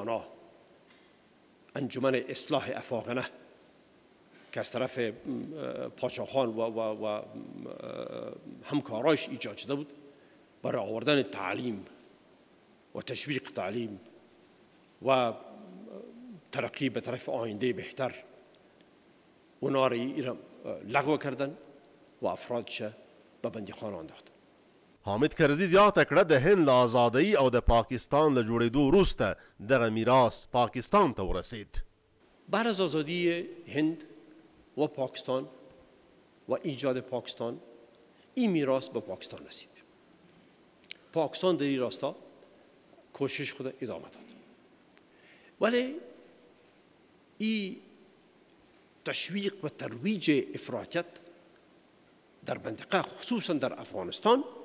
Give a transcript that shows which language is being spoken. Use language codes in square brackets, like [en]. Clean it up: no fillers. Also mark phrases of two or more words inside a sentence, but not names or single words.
[fa] معنا انجمن اصلاح افاقنه که از طرف پادشاهان و همکارایش ایجاد شده بود برای آوردن تعلیم و تشویق تعلیم و ترقی به طرف آینده بهتر اونا را لغو کردن و افرادش به بندیخانه انداختن. [ps] حامد کرزي زیاته کړه د هند له ازادۍ او د پاکستان له جوړېدو وروسته دغه میراث پاکستان ته ورسید. [fa] بعد از آزادی هند و پاکستان و ایجاد پاکستان این میراث به پاکستان رسید. پاکستان در این راستا کوشش خود ادامه داد، ولی این تشویق و ترویج افراطیت در منطقه خصوصا در افغانستان